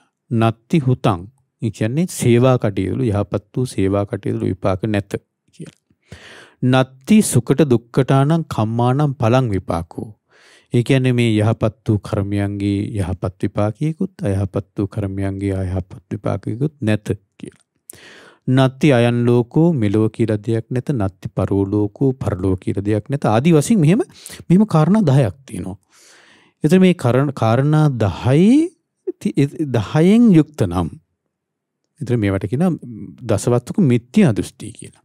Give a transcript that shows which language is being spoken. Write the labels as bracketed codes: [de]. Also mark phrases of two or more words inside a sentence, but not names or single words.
[pi] නත්ති හුතං [si] ඒ කියන්නේ සේවා කටයුතු යහපත් වූ සේවා කටයුතු විපාක නැත කියලා. [pi] නත්ති සුකට දුක්කටානම් කම්මානම් පලං විපාකෝ. [si] ඒ කියන්නේ මේ යහපත් වූ කර්මයන්ගේ යහපත් විපාකයකුත් අයහපත් වූ කර්මයන්ගේ අයහපත් විපාකයකුත් නැත කියලා. [pi] නත්ති අයන් ලෝකෝ [si] මෙලෝ කියලා දෙයක් නැත. [pi] නත්ති පරෝ ලෝකෝ [si] පරලෝ කියලා දෙයක් නැත. ආදි වශයෙන් මෙහෙම කාරණා 10ක් තියෙනවා. එතන මේ කාරණා 10න් යුක්ත නම් එතන මේවට කියන දසවස්තුක මිත්‍යා දෘෂ්ටි කියලා.